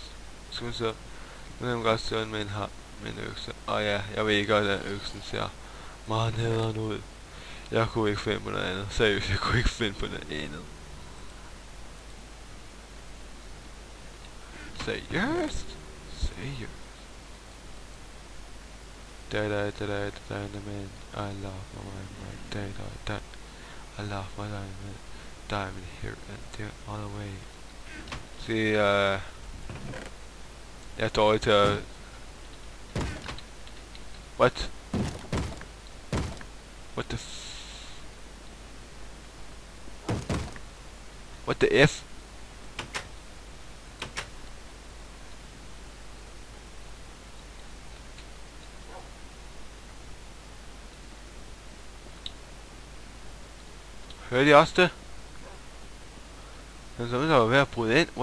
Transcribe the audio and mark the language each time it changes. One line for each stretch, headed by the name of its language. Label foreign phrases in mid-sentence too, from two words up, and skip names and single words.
Danish: Skulle man så. Nu kan man godt stå med en økse. Og ja, jeg ved ikke godt at øksen ser meget nederen ud. Jeg kunne ikke finde på noget andet. Seriøst, jeg kunne ikke finde på noget andet. Seriøst?
English: Diamond. I love my dad. I love my diamond here and there all the way. See,
Danish: jeg er dårlig til at...
English: What? What the What the F?
Danish: Hørte I også det? Men så er der ved at bryde ind.